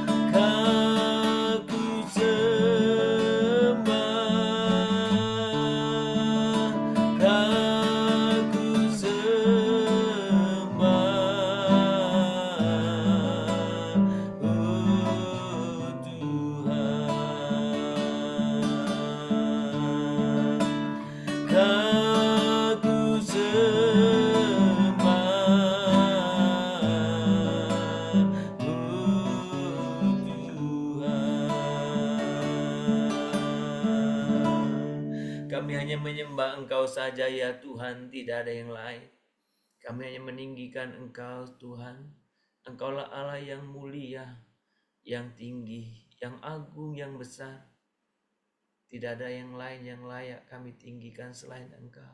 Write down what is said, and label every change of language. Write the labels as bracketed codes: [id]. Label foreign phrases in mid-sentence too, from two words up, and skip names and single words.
[id] ku sembah, ku sembah, oh Tuhan. Ku sembah, oh Tuhan. Kami hanya menyembah Engkau saja ya Tuhan, tidak ada yang lain. Kami hanya meninggikan Engkau Tuhan. Engkaulah Allah yang mulia, yang tinggi, yang agung, yang besar. Tidak ada yang lain yang layak kami tinggikan selain Engkau.